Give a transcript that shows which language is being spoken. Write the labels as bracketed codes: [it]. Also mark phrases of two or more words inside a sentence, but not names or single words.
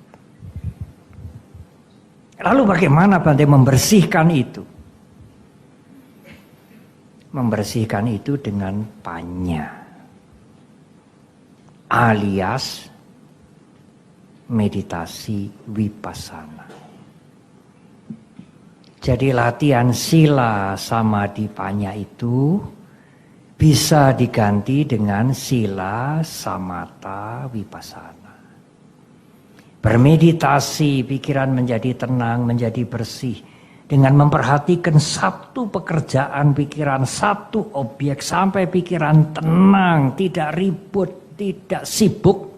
[id] Lalu bagaimana Bante membersihkan itu? Membersihkan itu dengan panya, alias meditasi vipassana. Jadi latihan sila samadhi panya itu bisa diganti dengan sila samatha vipassana. Bermeditasi, pikiran menjadi tenang, menjadi bersih. Dengan memperhatikan satu pekerjaan pikiran, satu objek, sampai pikiran tenang, tidak ribut, tidak sibuk.